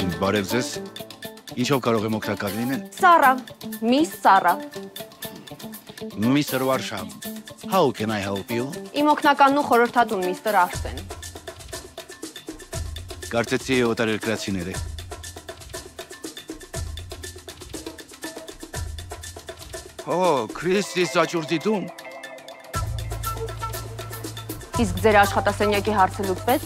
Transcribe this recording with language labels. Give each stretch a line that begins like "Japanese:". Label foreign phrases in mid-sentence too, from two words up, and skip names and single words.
Armenian: Բարև ձեզ։ Ինչով կարող եմ օգտակար լինել։ Սարա, Miss Սարա։
English: Mr. Warsham, how can I help you?
Armenian: Իմ օգնականն ու խորհրդատուն Mr. Արսեն։ Կարծեցի օտարերկրացիներ է։ Քրիստիս աճուրդիտում։ Իսկ ձեր աշխատասենյակի հարցը լուծվեց։